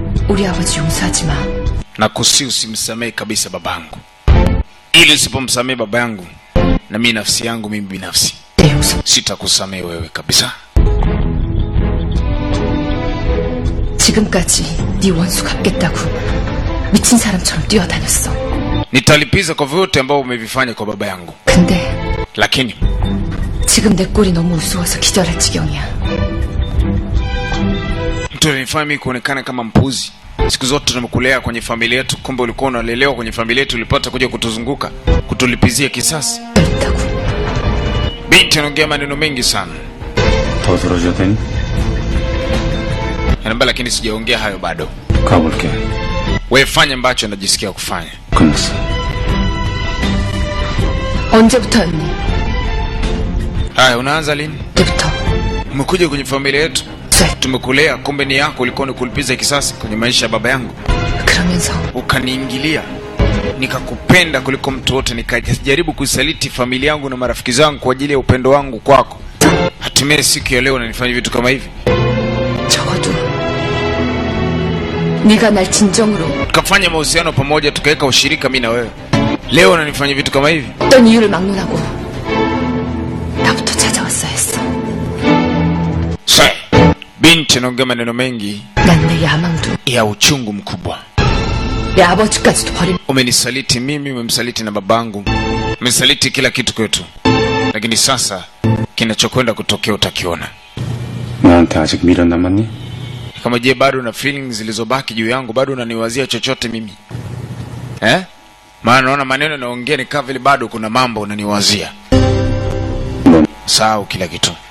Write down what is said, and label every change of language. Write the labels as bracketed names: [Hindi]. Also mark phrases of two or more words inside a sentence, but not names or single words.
[Korean] 우리 아버지 용서하지 마. [Swahili] Nakusihi usimsamehe kabisa babangu. Ili usipomsamehe baba yangu na mimi nafsi yangu mimi binafsi sitakusamehe wewe kabisa. [Korean] 지금까지 네 원수 갚겠다고 미친 사람처럼 뛰어다녔어. [Swahili] Nitalipiza kwa vyote ambao umevifanya kwa baba yangu. [Korean] 근데 [Swahili] Lakini [Korean] 지금 내 꼴이 너무 우스워서 기절할 지경이야. [Swahili] mtu anifanya mimi kuonekana kama mpuzi. Siku zote tumekulea kwenye familia yetu, kumbe ulikuwa unalelewa kwenye familia yetu, ulipata kuja kutuzunguka, kutulipizia kisasi. Binti anaongea maneno mengi sana. [Korean] 더 들어줘야 되니? [Swahili] Anambia lakini sijaongea hayo bado. [Korean] 가볼게. [Swahili] Wewe fanya ambacho unajisikia kufanya. [Korean] 끝났어. 언제부터였니? [Swahili] Haya, unaanza lini? [Korean] 때부터. [Swahili] Umekuja kwenye familia yetu, tumekulea, kumbe ni yako ulikuwa unikulipiza kisasi kwenye maisha ya baba yangu. [Korean] 그러면서 [Swahili] Ukaniingilia, nikakupenda kuliko mtu wote, nikajaribu kusaliti familia yangu na marafiki zangu kwa ajili ya upendo wangu kwako. Hatimaye siku ya leo unanifanya vitu kama hivi. [Korean] 적어도 네가 날 진정으로 [Swahili] Tukafanya mahusiano pamoja, tukaweka ushirika mimi na wewe. Leo unanifanya vitu kama hivi. [Korean] 어떤 이유를 막론하고 나부터 찾아왔어야 했어. [Swahili] Binti anaongea maneno mengi [Korean] 난 내 야망도 [Swahili] ya uchungu mkubwa. [Korean] 내 아버지까지도 버린. [Swahili] Umenisaliti mimi, umemsaliti na babangu, umenisaliti kila kitu kwetu, lakini sasa kinachokwenda kutokea utakiona. [Korean] 나한테 아직 미련 남았니? [Swahili] Kama je, bado na feelings zilizobaki juu yangu, bado unaniwazia chochote mimi? Maana naona maneno naongea ni kama vile bado kuna mambo unaniwazia. Sahau kila kitu.